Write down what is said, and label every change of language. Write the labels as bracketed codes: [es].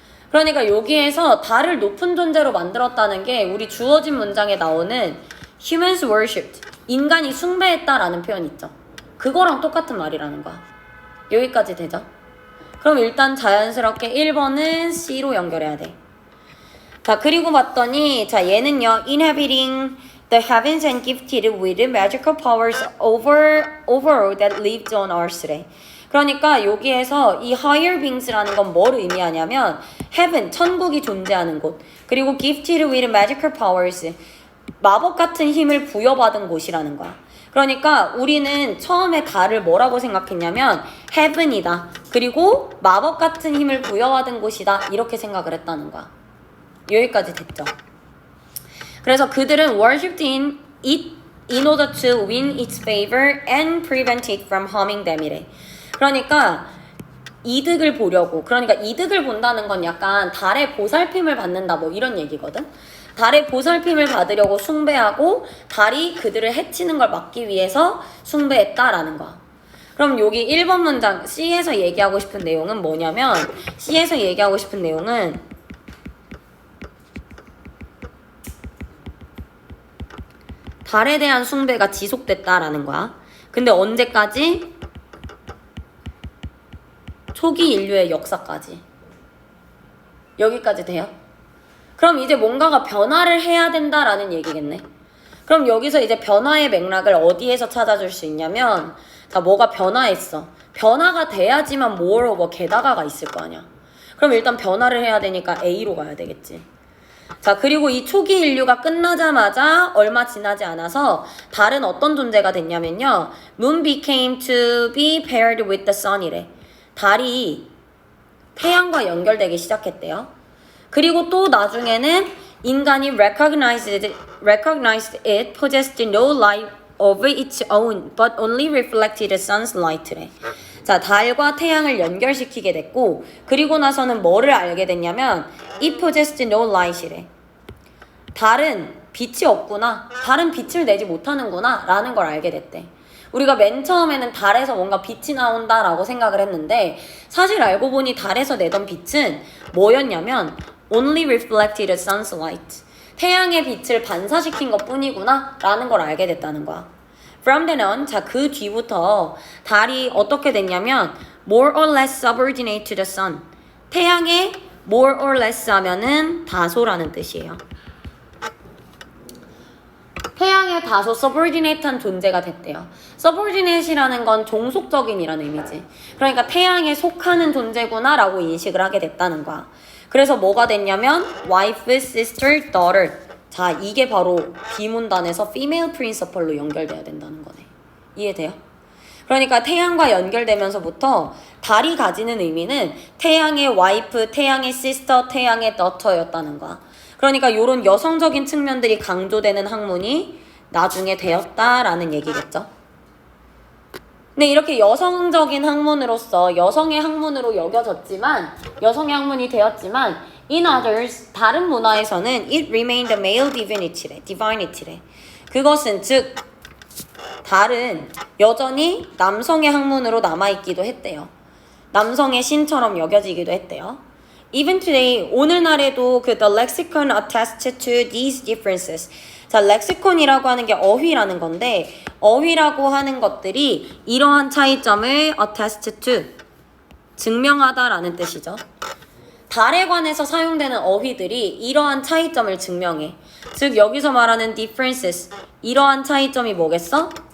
[ko] 그러니까 여기에서 달을 높은 존재로 만들었다는 게 우리 주어진 문장에 나오는 [en] humans worshipped, [ko] 인간이 숭배했다라는 표현 있죠. 그거랑 똑같은 말이라는 거야. 여기까지 되죠? 그럼 일단 자연스럽게 1번은 C로 연결해야 돼. 자, 그리고 봤더니 자, 얘는요. [en] inhabiting the heavens and gifted with magical powers over that lived on earth래. [ko] 그러니까 여기에서 이 higher beings라는 건 뭘 의미하냐면 heaven, 천국이 존재하는 곳, 그리고 [en] gifted with magical powers, [ko] 마법 같은 힘을 부여받은 곳이라는 거야. 그러니까 우리는 처음에 달을 뭐라고 생각했냐면 heaven이다, 그리고 마법 같은 힘을 부여받은 곳이다, 이렇게 생각을 했다는 거야. 여기까지 됐죠? [en] 그래서 그들은 worshipped in it in order to win its favor and prevent it from harming them 이래. [ko] 그러니까 이득을 보려고, 그러니까 이득을 본다는 건 약간 달의 보살핌을 받는다 뭐 이런 얘기거든. 달의 보살핌을 받으려고 숭배하고 달이 그들을 해치는 걸 막기 위해서 숭배했다라는 거야. 그럼 여기 1번 문장 C에서 얘기하고 싶은 내용은 뭐냐면, C에서 얘기하고 싶은 내용은 달에 대한 숭배가 지속됐다라는 거야. 근데 언제까지? 초기 인류의 역사까지. 여기까지 돼요? 그럼 이제 뭔가가 변화를 해야 된다라는 얘기겠네. 그럼 여기서 이제 변화의 맥락을 어디에서 찾아줄 수 있냐면, 자, 뭐가 변화했어. 변화가 돼야지만 moreover 게다가가 있을 거 아니야. 그럼 일단 변화를 해야 되니까 A로 가야 되겠지. 자, 그리고 이 초기 인류가 끝나자마자 얼마 지나지 않아서 달은 어떤 존재가 됐냐면요. [en] Moon became to be paired with the sun이래. [ko] 달이 태양과 연결되기 시작했대요. 그리고 또 나중에는 인간이 [en] recognized it possessed no light of its own, but only reflected the sun's light래. [ko] 자, 달과 태양을 연결시키게 됐고, 그리고 나서는 뭐를 알게 됐냐면 [en] it possessed no light [ko] 이래. 달은 빛이 없구나, 달은 빛을 내지 못하는구나 라는 걸 알게 됐대. 우리가 맨 처음에는 달에서 뭔가 빛이 나온다라고 생각을 했는데, 사실 알고 보니 달에서 내던 빛은 뭐였냐면 [en] only reflected the sun's light, [ko] 태양의 빛을 반사시킨 것 뿐이구나 라는 걸 알게 됐다는 거야. [en] From then on, [ko] 자, 그 뒤부터 달이 어떻게 됐냐면 [en] more or less subordinate to the sun, 태양에 more or less [ko] 하면은 다소라는 뜻이에요. 태양에 다소 subordinate한 존재가 됐대요. subordinate이라는 건 종속적인이라는 의미지. 그러니까 태양에 속하는 존재구나 라고 인식을 하게 됐다는 거야. 그래서 뭐가 됐냐면 wife, sister, daughter. 자, 이게 바로 비문단에서 female principle로 연결돼야 된다는 거네. 이해돼요? 그러니까 태양과 연결되면서부터 달이 가지는 의미는 태양의 와이프, 태양의 시스터, 태양의 daughter였다는 거야. 그러니까 이런 여성적인 측면들이 강조되는 학문이 나중에 되었다라는 얘기겠죠. 근데 이렇게 여성적인 학문으로서 여성의 학문으로 여겨졌지만, 여성의 학문이 되었지만 in others, 다른 문화에서는 [en] it remained a male divinity [ko] 래. 그것은 즉 달은 여전히 남성의 학문으로 남아있기도 했대요. 남성의 신처럼 여겨지기도 했대요. [en] Even today, [ko] 오늘날에도 그 [en] the lexicon attests to these differences. [ko] 자, 렉시콘이라고 하는 게 어휘라는 건데, 어휘라고 하는 것들이 이러한 차이점을 attest to, 증명하다라는 뜻이죠. 달에 관해서 사용되는 어휘들이 이러한 차이점을 증명해. 즉 여기서 말하는 differences, 이러한 차이점이 뭐겠어?